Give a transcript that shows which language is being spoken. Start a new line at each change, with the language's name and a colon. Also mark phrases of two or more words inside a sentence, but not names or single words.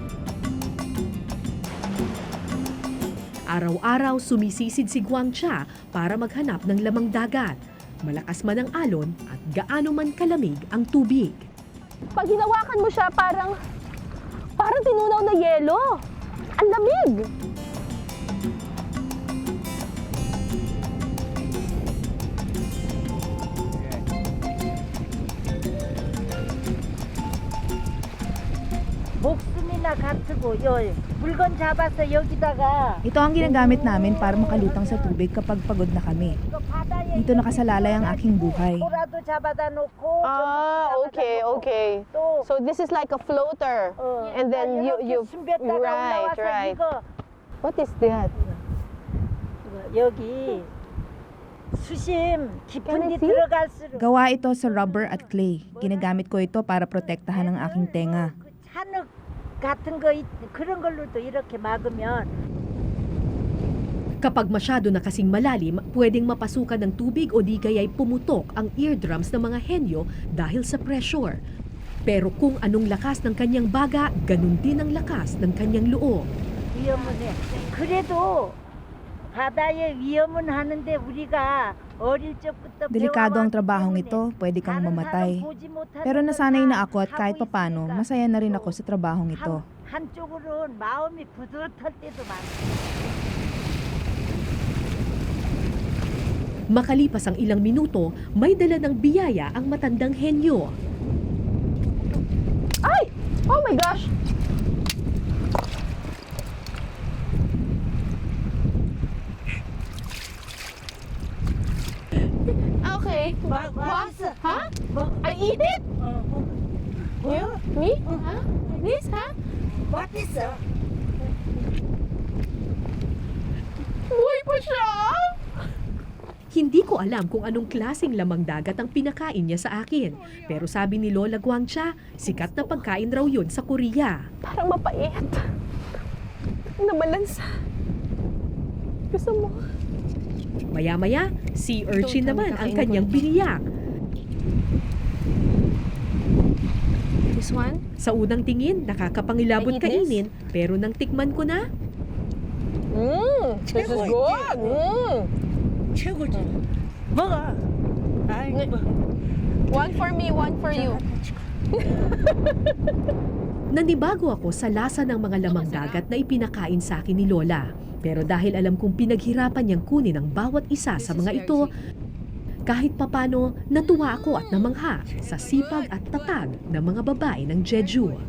Filipino: Araw-araw sumisisid si Kwang Cha para maghanap ng lamang dagat. Malakas man ang alon at gaano man kalamig ang tubig. Pag hinawakan mo siya, parang tinunaw na yelo. Ang lamig!
Korean: 목숨이나 갖추고 요 물건 잡아서 여기다가
Filipino: Ito ang ginagamit namin para makalutang sa tubig kapag pagod na kami.
Korean: 이거 바다에
Filipino: Dito nakasalalay ang aking buhay.
Korean: 소라도 잡아다 놓고
English: Okay.
Korean: 또
English: So this is like a floater. And then you
Korean: 숨겼다가
English: right,
Korean: 올라와서
English: right.
Korean: 이거
English: What is that?
Korean: 여기 수심 깊은
English: Can I
Korean: 데
English: see?
Korean: 들어갈수록
Filipino: Gawa ito sa rubber at clay. Ginagamit ko ito para protektahan ang aking tenga.
Korean: 그 찬흙 같은 거 그런 걸로도 이렇게 막으면
Filipino: Kapag masyado na kasing malalim, pwedeng mapasukan ng tubig o di kaya'y pumutok ang eardrums ng mga henyo dahil sa pressure. Pero kung anong lakas ng kanyang baga, ganun din ang lakas ng kanyang loob.
Korean: 위험은 해. 그래도 바다의 위험은 하는데 우리가 어릴 적부터
Filipino: Delikado ang
Korean: 배워왔기
Filipino: trabahong
Korean: 때문에
Filipino: ito, pwede kang
Korean: 다른
Filipino: mamatay.
Korean: 사람 보지 못하는
Filipino: Pero nasanay na ako at
Korean: 하고
Filipino: kahit papano,
Korean: 있으니까
Filipino: masaya na rin ako sa trabahong ito.
Korean: 한쪽으로는 마음이 부드러울 때도 많아.
Filipino: Makalipas ang ilang minuto, may dala ng biyaya ang matandang henyo. Ay!
English: Oh my gosh! Okay. What? Huh? I eat it? You? Me? Huh? This, huh? What is that?
Filipino: Buhay pa siya! Hindi ko alam kung anong klaseng lamang dagat ang pinakain niya sa akin. Pero sabi ni Lola Guangcha, sikat na pagkain raw yun sa Korea. Parang mapait. Namalansa. Gusto mo? Maya-maya,
English: sea urchin
Filipino: Ito, naman ang kakainin ko kanyang ito. biniyak.
English: This one?
Filipino: Sa unang tingin, nakakapangilabot
English: I eat this?
Filipino: kainin, pero nang tikman ko na,
English: This is good.
Korean: 최고지. 먹어. 아이고.
English: One for me, one for you.
Filipino: nanibago ako sa lasa ng mga lamang dagat na ipinakain sa akin ni Lola. Pero dahil alam kong pinaghirapan niyang kunin ang bawat isa sa mga ito, kahit papano natuwa ako at namangha sa sipag at tatag ng mga babae ng Jeju.